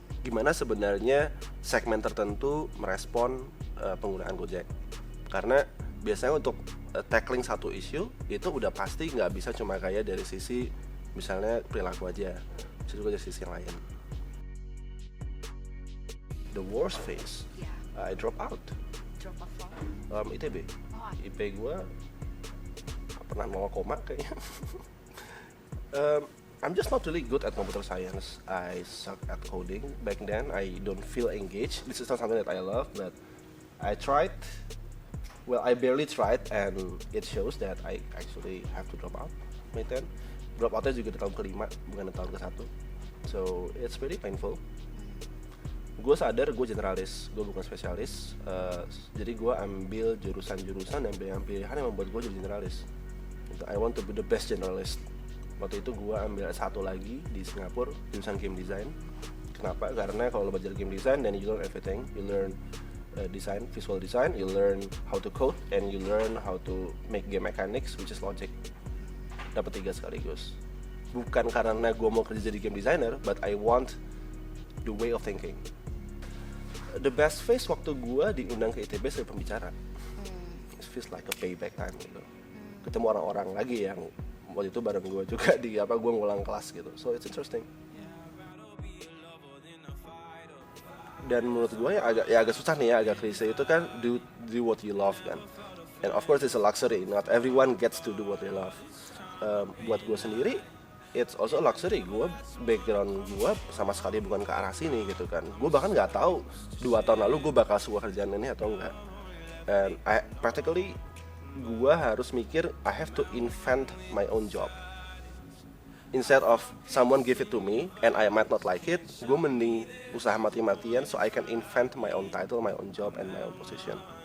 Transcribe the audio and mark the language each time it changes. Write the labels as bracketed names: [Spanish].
[Indonesian] Gimana sebenarnya segmen tertentu merespon penggunaan Gojek. Karena biasanya untuk tackling satu isu, itu udah pasti nggak bisa cuma kayak dari sisi misalnya perilaku aja, bisa juga dari sisi yang lain. [English] The worst phase, I drop out. Drop off from? [Indonesian] ITB. IP gue pernah 0, kayaknya. [English] I'm just not really good at computer science. I suck at coding. Back then, I don't feel engaged. This is not something that I love, but I tried. Well, I barely tried, and it shows that I actually have to drop out. [Indonesian] Drop outnya juga di tahun ke-5, bukan di tahun ke-1. [English] So, it's very painful. [Indonesian] Gue sadar gue generalis, gue bukan spesialis. Jadi gue ambil jurusan-jurusan dan pilihan yang membuat gue jadi generalis. [English] I want to be the best generalist. [Indonesian] Waktu itu gue ambil satu lagi di Singapura, jurusan game design. Kenapa? Karena kalau lo belajar game design, [English] then you learn everything. You learn design, visual design, you learn how to code, and you learn how to make game mechanics, which is logic. [Indonesian] Dapat 3 sekaligus. Bukan karena gue mau kerja jadi game designer, [English] but I want the way of thinking. The best phase [Indonesian] waktu gue diundang ke ITB sebagai pembicara. [English] It feels like a payback time gitu. [Indonesian] Ketemu orang-orang lagi yang waktu itu bareng gue juga di gue ngulang kelas gitu. [English] So it's interesting. [Indonesian] Dan menurut gue agak susah nih ya, agak klise itu kan [English] do what you love [Indonesian] kan. [English] And of course it's a luxury. Not everyone gets to do what they love. [Indonesian] Buat gue sendiri, [English] it's also a luxury. [Indonesian] Gue background gue sama sekali bukan ke arah sini gitu kan. Gue bahkan nggak tahu 2 tahun lalu gue bakal suka kerjaan ini atau enggak. [English] And practically [Indonesian] gue harus mikir [English] I have to invent my own job. Instead of someone give it to me and I might not like it, [Indonesian] gue mending usaha mati-matian [English] so I can invent my own title, my own job, and my own position.